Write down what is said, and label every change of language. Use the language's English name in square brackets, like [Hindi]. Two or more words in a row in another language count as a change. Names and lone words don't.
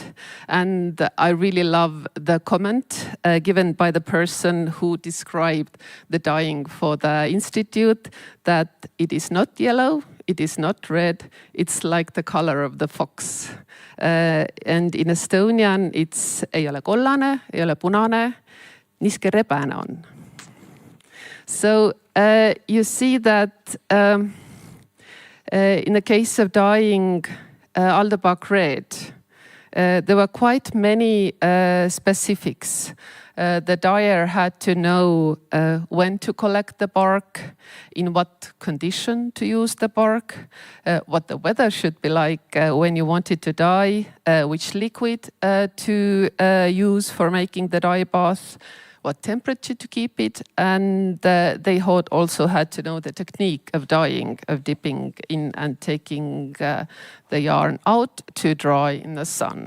[English] And I really love the comment given by the person who described the dyeing for the institute, that it is not yellow, it is not red, it's like the color of the fox. And in Estonian, it's [Estonian] ei ole kollane, ei ole punane, niisugune rebane on. [English] So you see that in the case of dyeing Aldebaran red, there were quite many specifics. The dyer had to know when to collect the bark, in what condition to use the bark, what the weather should be like when you wanted to dye, which liquid to use for making the dye bath, what temperature to keep it, and they also had to know the technique of dyeing, of dipping in and taking the yarn out to dry in the sun.